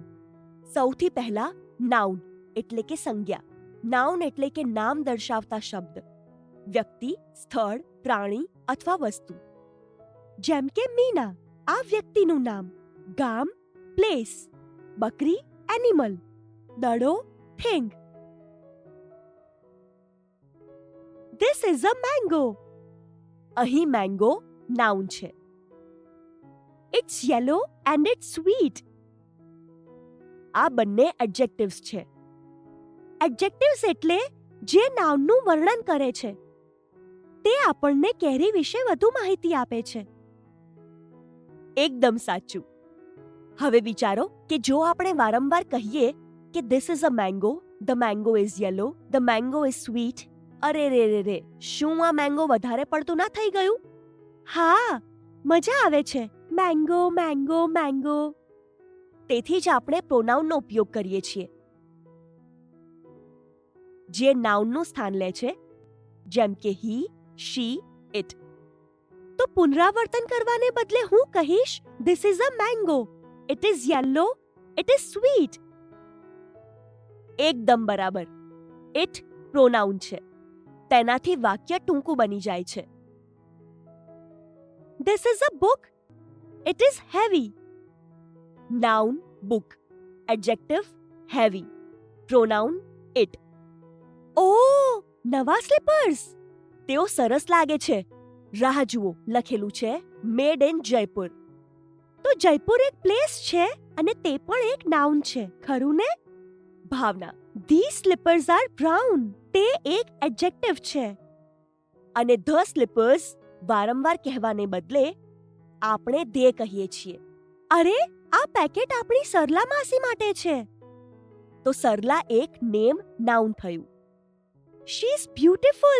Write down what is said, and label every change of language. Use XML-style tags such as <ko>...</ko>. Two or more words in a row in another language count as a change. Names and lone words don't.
<gu>સૌથી પહેલા નાઉન એટલે કે સંજ્ઞા. નાઉન એટલે કે નામ દર્શાવતા શબ્દ. વ્યક્તિ, સ્થળ, પ્રાણી અથવા વસ્તુ. જેમ કે મીના, આ વ્યક્તિનું નામ. ગામ, પ્લેસ. બકરી, એનિમલ. દડો, થિંગ.</gu> <en>This is a mango.</en> <gu>અહીં મેંગો નાઉન છે.</gu> <en>It's yellow and it's sweet.</en> <gu>આ બંને એડજેક્ટિવ્સ છે. એડજેક્ટિવ્સ એટલે જે નાઉનનું વર્ણન કરે છે. તે આપણને કેરી વિશે વધુ માહિતી આપે છે. એકદમ સાચું. હવે વિચારો કે જો આપણે વારંવાર કહીએ કે</gu> <en>this is a mango, the mango is yellow, the mango is sweet.</en> <gu>અરે રે રે રે, શું આ મેંગો વધારે પડતું ના થઈ ગયું? હા, મજા આવે છે. મેંગો મેંગો મેંગો. તેથી જ આપણે પ્રોનાઉનનો ઉપયોગ કરીએ છીએ જે નાઉનનું સ્થાન લે છે, જેમ કે</gu> <en>he, she, it.</en> <gu>તો પુનરાવર્તન કરવાને બદલે હું કહીશ</gu> <en>this is a mango, it is yellow, it is sweet.</en> <gu>એકદમ બરાબર. ઇટ પ્રોનાઉન છે. તેનાથી વાક્ય ટૂંકું બની જાય છે.</gu> <en>This is a book. It is heavy. Noun book. Adjective heavy. Pronoun it.</en> <gu>ઓહ, નવા સ્લીપર્સ. તેઓ સરસ લાગે છે. રાહ જુઓ, લખેલું છે</gu> <en>made in Jaipur.</en> <gu>તો જયપુર એક પ્લેસ છે અને તે પણ એક નાઉન છે, ખરું ને? ભાવના,</gu> <en>these slippers are brown.</en> <gu>તે એક એડજેક્ટિવ છે. અને</gu> <en>the slippers</en> <gu>વારંવાર કહેવાને બદલે આપણે દે કહીએ છીએ. અરે, આ પેકેટ આપણી સરલા માસી માટે છે. તો સરલા એક</gu> <en>name noun</en> <gu>થયું.</gu> <en>she is beautiful.</en>